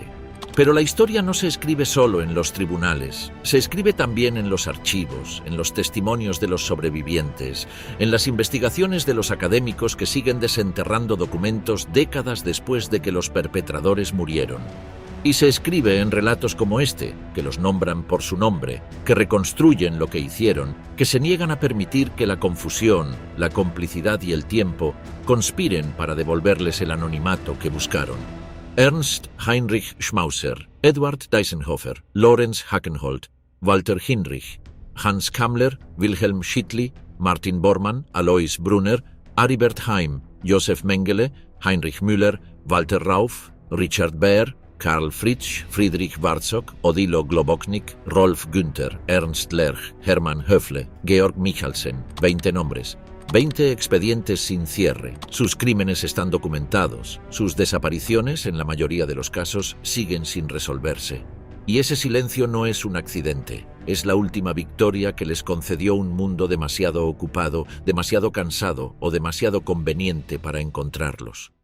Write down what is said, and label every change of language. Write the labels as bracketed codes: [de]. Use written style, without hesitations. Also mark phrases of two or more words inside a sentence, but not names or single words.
[es] Pero la historia no se escribe solo en los tribunales, se escribe también en los archivos, en los testimonios de los sobrevivientes, en las investigaciones de los académicos que siguen desenterrando documentos décadas después de que los perpetradores murieron. Y se escribe en relatos como este, que los nombran por su nombre, que reconstruyen lo que hicieron, que se niegan a permitir que la confusión, la complicidad y el tiempo conspiren para devolverles el anonimato que buscaron. Ernst Heinrich Schmauser, Edward Deisenhofer, Lorenz Hackenholt, Walter Hinrich, Hans Kammler, Wilhelm Schittli, Martin Bormann, Alois Brunner, Aribert Heim, Josef Mengele, Heinrich Müller, Walter Rauff, Richard Baer, Karl Fritsch, Friedrich Bartzog, Odilo Globoknik, Rolf Günther, Ernst Lerch, Hermann Höfle, Georg Michalsen, 20 nombres. 20 expedientes sin cierre. Sus crímenes están documentados. Sus desapariciones, en la mayoría de los casos, siguen sin resolverse. Y ese silencio no es un accidente. Es la última victoria que les concedió un mundo demasiado ocupado, demasiado cansado o demasiado conveniente para encontrarlos.